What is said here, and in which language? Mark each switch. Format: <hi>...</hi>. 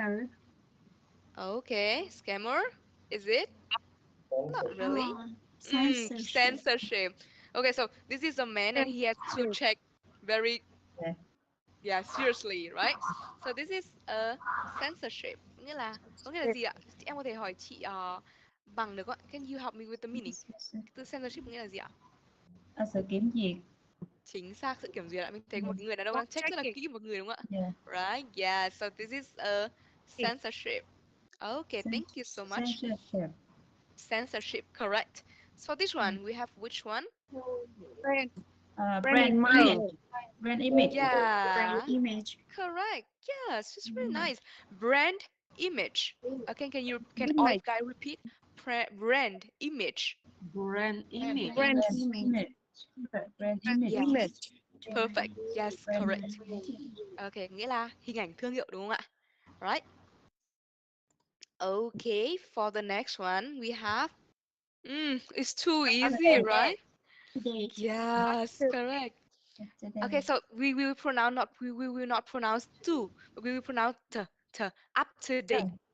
<en>hard. Okay, scammer. Is it? Not really. Censorship. Censorship. Okay, so this is a man and he has to check very seriously, right? So this is a censorship.</en> <vi>Có nghĩa là gì ạ? Em có thể hỏi chị Bằng được không ạ?</vi> <en>Can you help me with the meaning?</en> <vi>Từ censorship nghĩa là gì ạ? Sự kiểm duyệt. Chính xác, sự kiểm duyệt ạ. Mình thấy có một người đàn ông đang check rất là kỹ một người đúng không ạ?</vi> <en>Right, yeah. So this is a censorship. Okay, thank you so much. Censorship, correct. So this one, we have which one? Brand image. Yeah. Brand image. Correct. Yes, it's really nice. Brand image. Okay, can all guys repeat? Brand image. Brand image. Brand image. Brand image. Perfect. Yes, correct.</en> <vi>Okay, nghĩa là hình ảnh thương hiệu đúng không ạ?</vi> <en>Right. Okay, for the next one, we have. It's too easy, right? Yes, correct. Okay, so we will not pronounce to, but we will pronounce to up to date.</en>